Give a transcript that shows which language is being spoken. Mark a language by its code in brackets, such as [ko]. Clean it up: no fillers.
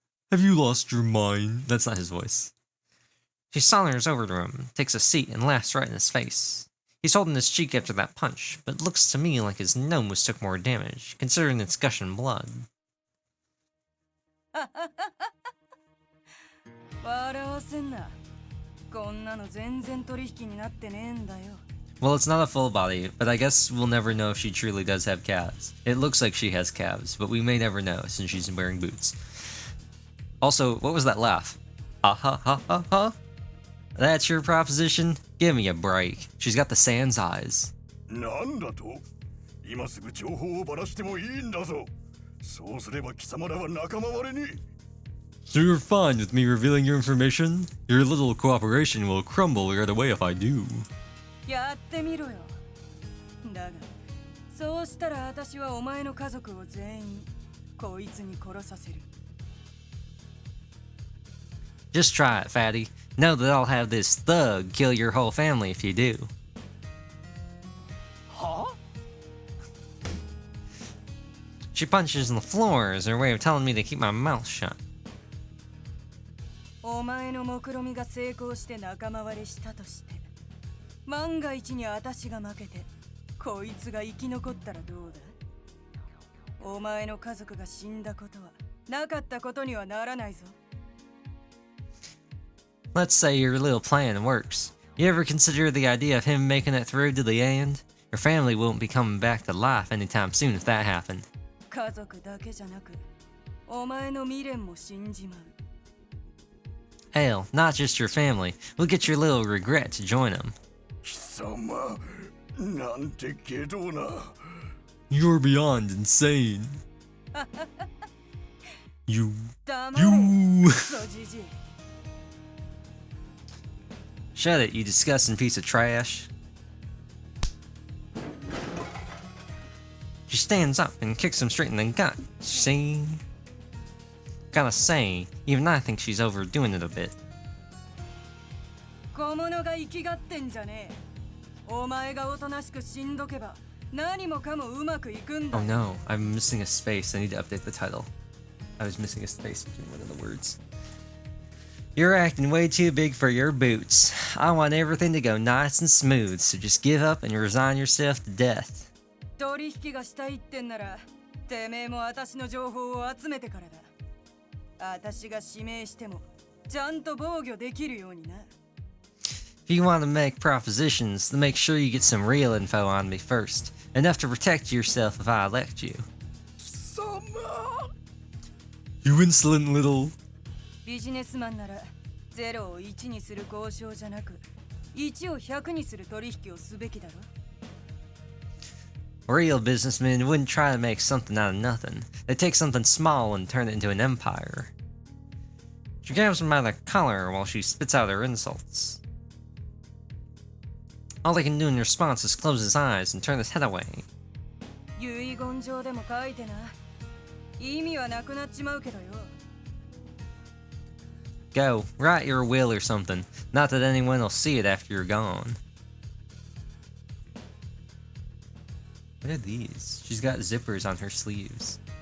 [en] Have you lost your mind? That's not his voice. She saunters over to him, takes a seat, and laughs right in his face. He's holding his cheek after that punch, but it looks to me like his nose took more damage, considering it's gushing blood. [ja] 笑わせんな。こんなの全然取引になってねえんだよ。 [en] Well, it's not a full body, but I guess we'll never know if she truly does have calves. It looks like she has calves, but we may never know since she's wearing boots. Also, what was that laugh? Ha ha ha ha ha? That's your proposition? Give me a break. She's got the Sans eyes. [ja] なんだと？今すぐ情報をばらしてもいいんだぞ。そうすれば貴様らは仲間割れに。 [en] So you're fine with me revealing your information? Your little cooperation will crumble right away if I do. [ja] やってみろよ。だが、そうしたら私はお前の家族を全員こいつに殺させる。 [en] Just try it, fatty. Know that I'll have this thug kill your whole family if you do. [ja] は？ [en] She punches on the floor as her way of telling me to keep my mouth shut. [ja] お前の目論みが成功して仲間割れしたとして、万が一に私が負けて、こいつが生き残ったらどうだ？お前の家族が死んだことはなかったことにはならないぞ。 [en] Let's say your little plan works. You ever consider the idea of him making it through to the end? Your family won't be coming back to life anytime soon if that happened. [ja] 家族だけじゃなく、お前の未練も死んじまう。 [en] Hell, not just your family. We'll get your little regret to join them. [ja] 貴様、なんて下道な。 [en] You're beyond insane. You. [ja] 黙れよ、 [en] You. [ja] クソじじい。 [en] Shut it, you disgusting piece of trash. She stands up and kicks him straight in the gut. See? Gotta say, even I think she's overdoing it a bit. [ja] 小物が生きがってんじゃねえ。お前がおとなしく死んどけば何もかもうまくいくんだ。 [en] Oh no, I'm missing a space. I need to update the title. I was missing a space between one of the words. You're acting way too big for your boots. I want everything to go nice and smooth, so just give up and resign yourself to death. [ja] 取引がしたいってんなら、てめえも私の情報を集めてからだ。私が指名してもちゃんと防御できるようにな。 [en] If you want to make propositions, then make sure you get some real info on me first. Enough to protect yourself if I elect you. [ja] 貴様。 [en] You insolent little... [ja] ビジネスマンなら0を1にする交渉じゃなく、1を100にする取引をすべきだろ。 [en] Real businessmen wouldn't try to make something out of nothing. They take something small and turn it into an empire. She grabs him by the collar while she spits out her insults. All they can do in response is close his eyes and turn his head away. [ja] 遺言状でも書いてな。意味はなくなっちまうけどよ。 [en] Go, write your will or something. Not that anyone will see it after you're gone. What are these? She's got zippers on her sleeves.